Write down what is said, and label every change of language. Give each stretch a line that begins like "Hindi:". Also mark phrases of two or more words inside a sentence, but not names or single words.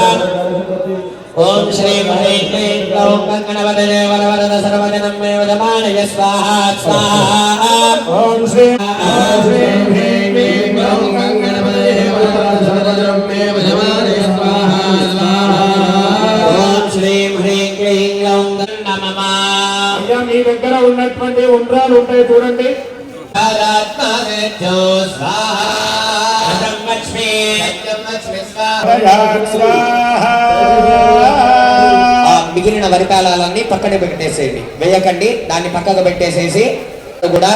Sanskrit: ओम श्रीं ह्रीं क्लीं ग्लौं गणपतये वरवरद सर्वजनं मे वदमानय स्वाहा स्वाहा। ओम श्री ह्रीं क्लीं ग्लौं गणपतये वरवरद सर्वजनं मे वदमानय स्वाहा स्वाहा। ओम श्रीं ह्रीं क्लीं ग्लौं नमः।
Telugu: అయ్యా మీ దగ్గర ఉన్నటువంటి ఉండ్రాలు ఉంటాయి చూడండి. మిగిలిన వరిపాలన్నీ పక్కన పెట్టేసేయండి, వేయకండి, దాన్ని పక్కకు పెట్టేసేసి కూడా